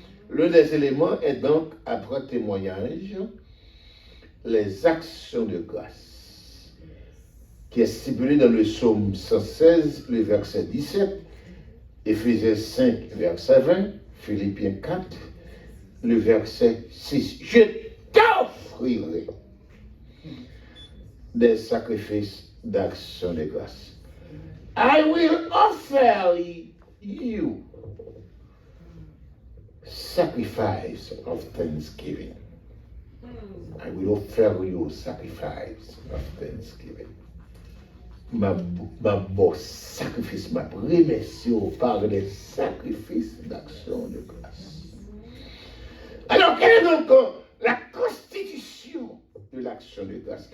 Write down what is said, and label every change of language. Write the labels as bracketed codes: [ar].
[fr] L'un des éléments est donc, après témoignage, les actions de grâce, qui est stipulé dans le psaume 116, le verset 17, Éphésiens 5, verset 20, Philippiens 4, le verset 6. Je t'offrirai des sacrifices d'action de grâce. [en] I will offer you sacrifice of thanksgiving. I will offer you sacrifice of thanksgiving. [fr] Ma bon sacrifice, ma remercie par des sacrifices d'action de grâce. Alors, quelle est donc la constitution de l'action de grâce?